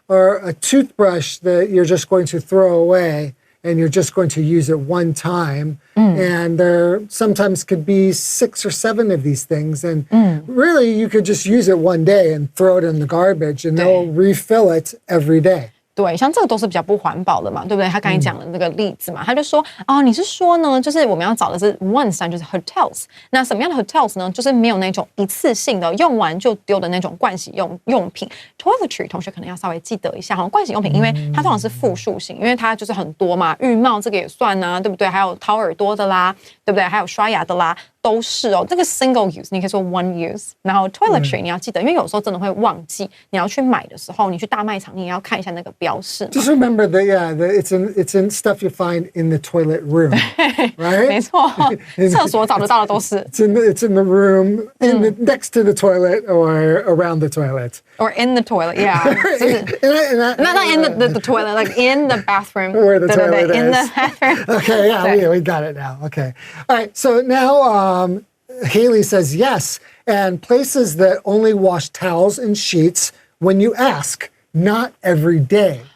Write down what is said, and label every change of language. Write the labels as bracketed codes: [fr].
[en] or a toothbrush that you're just going to throw away and you're just going to use it one time. And there sometimes could be 6 or 7 of these things. And really, you could just use it one day and throw it in the garbage and they'll refill it every day. [zh] 对，像这个都是比较不环保的嘛，对不对？他刚才讲的那个例子嘛，他就说，哦，你是说呢，就是我们要找的是 one sign， 就是 hotels。那什么样的 hotels 呢？就是没有那种一次性的用完就丢的那种盥洗用品。 toiletry 同学可能要稍微记得一下哈，盥洗用品，因为它通常是复数型，因为它就是很多嘛，浴帽这个也算啊，对不对？还有掏耳朵的啦，对不对？还有刷牙的啦。都是哦，这个 single use 你可以说 one use， 然后 toiletry 你要记得，因为有时候真的会忘记，你要去买的时候，你去大卖场你也要看一下那个标示。 [en] Just remember that, it's in stuff you find in the toilet room, right? [zh] 没错，厕所找得到的都是。 [en] It's in the room, next to the toilet or around the toilet. Or in the toilet, yeah. [zh] 就是 [en] not in the toilet, like in the bathroom. Where the toilet in is. the bathroom. Okay, yeah, we got it now. Okay. All right, so now Haley says yes, and places that only wash towels and sheets when you ask, not every day.